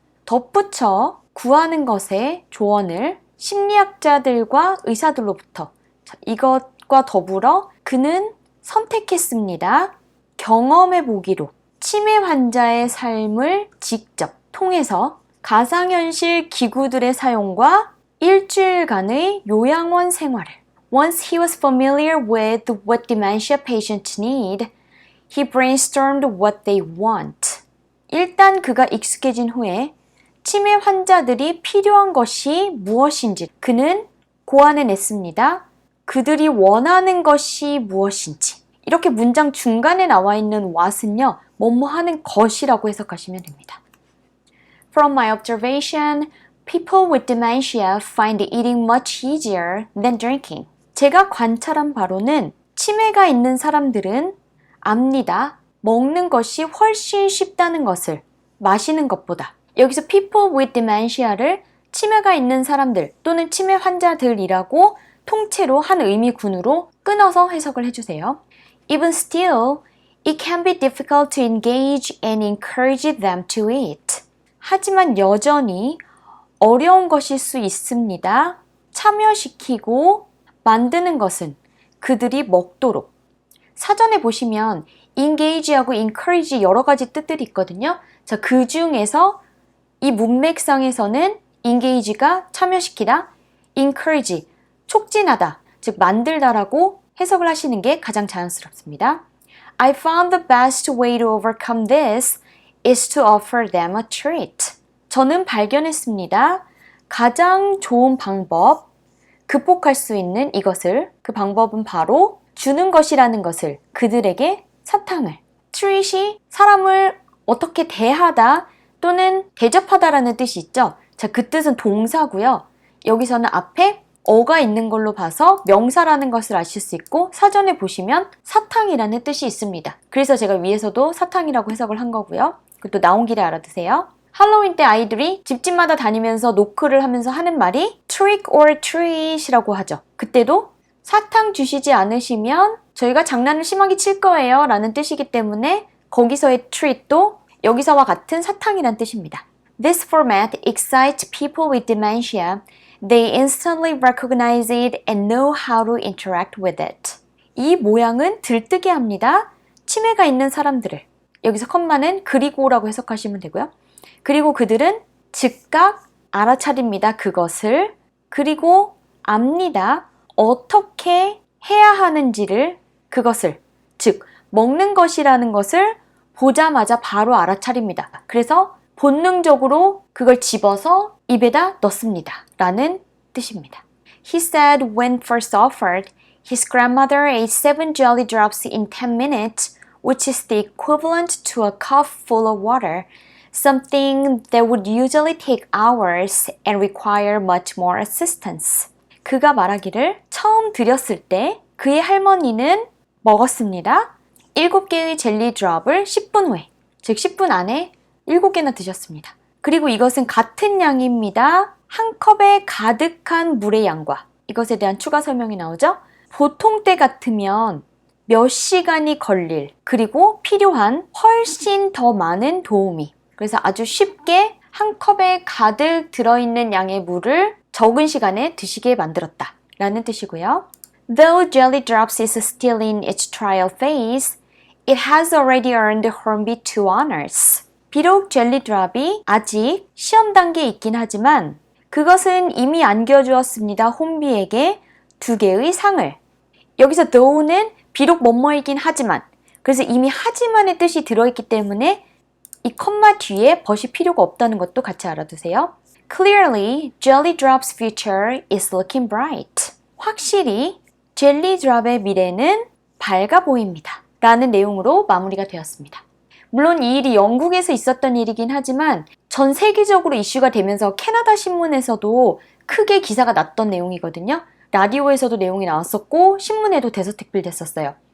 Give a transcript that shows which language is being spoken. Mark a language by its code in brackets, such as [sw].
[ko] 덧붙여 구하는 것의 조언을 심리학자들과 의사들로부터 이것과 더불어 그는 선택했습니다. 경험해 보기로 치매 환자의 삶을 직접 통해서 가상현실 기구들의 사용과 일주일간의 요양원 생활을. [en] Once he was familiar with what dementia patients need, he brainstormed what they want. [ko] 일단 그가 익숙해진 후에 치매 환자들이 필요한 것이 무엇인지 그는 고안해냈습니다. 그들이 원하는 것이 무엇인지. 이렇게 문장 중간에 나와 있는 what은요, 뭐뭐 하는 것이라고 해석하시면 됩니다. [en] From my observation, people with dementia find eating much easier than drinking. [ko] 제가 관찰한 바로는 치매가 있는 사람들은 압니다. 먹는 것이 훨씬 쉽다는 것을 마시는 것보다. 여기서 [en] people with dementia [ko] 를 치매가 있는 사람들 또는 치매 환자들이라고 통째로 한 의미군으로 끊어서 해석을 해주세요. [en] Even still, it can be difficult to engage and encourage them to eat. [ko] 하지만 여전히 어려운 것일 수 있습니다. 참여시키고 만드는 것은 그들이 먹도록. 사전에 보시면 engage하고 encourage 여러 가지 뜻들이 있거든요. 자, 그 중에서 이 문맥상에서는 engage가 참여시키다, encourage, 촉진하다, 즉 만들다라고 해석을 하시는 게 가장 자연스럽습니다. [en] I found the best way to overcome this is to offer them a treat. [ko] 저는 발견했습니다. 가장 좋은 방법, 극복할 수 있는 이것을, 그 방법은 바로 주는 것이라는 것을, 그들에게 사탕을. treat이 사람을 어떻게 대하다 또는 대접하다라는 뜻이 있죠. 자, 그 뜻은 동사고요. 여기서는 앞에 어가 있는 걸로 봐서 명사라는 것을 아실 수 있고 사전에 보시면 사탕이라는 뜻이 있습니다. 그래서 제가 위에서도 사탕이라고 해석을 한 거고요. 그것도 나온 길에 알아두세요. 할로윈 때 아이들이 집집마다 다니면서 노크를 하면서 하는 말이 [en] trick or treat [ko] 이라고 하죠. 그때도 사탕 주시지 않으시면 저희가 장난을 심하게 칠 거예요 라는 뜻이기 때문에 거기서의 treat도 여기서와 같은 사탕이란 뜻입니다. [en] This format excites people with dementia. They instantly recognize it and know how to interact with it. [ko] 이 모양은 들뜨게 합니다. 치매가 있는 사람들을. 여기서 컴마는 그리고라고 해석하시면 되고요. 그리고 그들은 즉각 알아차립니다. 그것을. 그리고 압니다. 어떻게 해야 하는지를, 그것을. 즉, 먹는 것이라는 것을 보자마자 바로 알아차립니다. 그래서 본능적으로 그걸 집어서 입에다 넣습니다. 라는 뜻입니다. [en] He said when first offered, his grandmother ate 7 jelly drops in 10 minutes, which is the equivalent to a cup full of water, something that would usually take hours and require much more assistance. [ko] 그가 말하기를 처음 드렸을 때 그의 할머니는 먹었습니다. 7개의 젤리 드롭을 10분 후에, 즉 10분 안에 7개나 드셨습니다. 그리고 이것은 같은 양입니다. 한 컵에 가득한 물의 양과. 이것에 대한 추가 설명이 나오죠. 보통 때 같으면 몇 시간이 걸릴, 그리고 필요한 훨씬 더 많은 도우미. 그래서 아주 쉽게 한 컵에 가득 들어있는 양의 물을 적은 시간에 드시게 만들었다 라는 뜻이고요. [en] Though Jelly Drops is still in its trial phase, it has already earned Hornby 2 honors. [ko] 비록 젤리 드랍이 아직 시험 단계에 있긴 하지만 그것은 이미 안겨주었습니다. 혼비에게 2개의 상을. 여기서 though는 비록 뭐뭐이긴 하지만, 그래서 이미 하지만의 뜻이 들어있기 때문에 이 컴마 뒤에 벗이 필요가 없다는 것도 같이 알아두세요. [en] Clearly, Jelly Drop's future is looking bright. [ko] 확실히 젤리 드랍의 미래는 밝아 보입니다. 라는 내용으로 마무리가 되었습니다. 물론 이 일이 영국에서 있었던 일이긴 하지만 전 세계적으로 이슈가 되면서 캐나다 신문에서도 크게 기사가 났던 내용이거든요. 라디오에서도 내용이 나왔었고 신문에도 대서특필됐었어요.